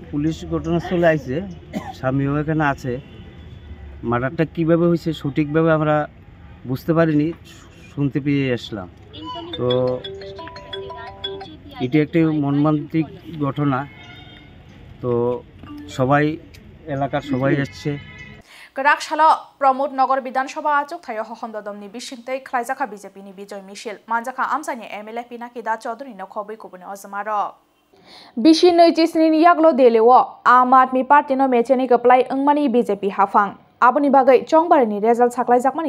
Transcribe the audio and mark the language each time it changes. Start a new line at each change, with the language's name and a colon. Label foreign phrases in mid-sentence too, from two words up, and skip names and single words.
Bangla: পুলিশ ঘটনাস্থলে আইছে স্বামীও এখানে আছে মার্ডারটা কিভাবে হয়েছে সঠিকভাবে আমরা বুঝতে পারিনি শুনতে পেয়ে আসলাম তো এটি একটি মর্মান্তিক ঘটনা তো সবাই এলাকার সবাই যাচ্ছে
Kok Borok: Grakshalo Pramod Nagar Bidansabha Achuk Thayo Hohomdodom ni Bishingtei Khlaijaka BJP ni Bijoy Michel Manjaka Amsani MLA Pinaki Da Chaudhary no Khobui Kubuni Ozmaro Bishi Noichisni Yaglo Delewo Aam Aadmi Party no Mecheni Kaplai Engmani BJP Hafang Aboni Bagai Chongbarani result saklaijakmani